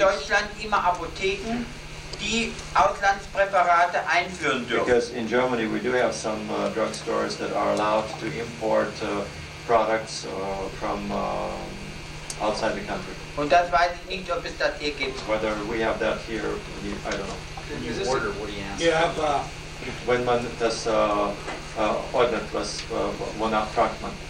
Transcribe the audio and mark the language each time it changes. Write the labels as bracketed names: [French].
[German] Deutschland immer Apotheken, die Auslandspräparate einführen dürfen. [English] Because in Germany we do have some drugstores that are allowed to import products from outside the country. [German] Und das weiß ich nicht, ob es das hier gibt. [English] Whether we have that here, I don't know. When you order, what do you ask? You have, [German] Wenn man das ordnet, wonach fragt man?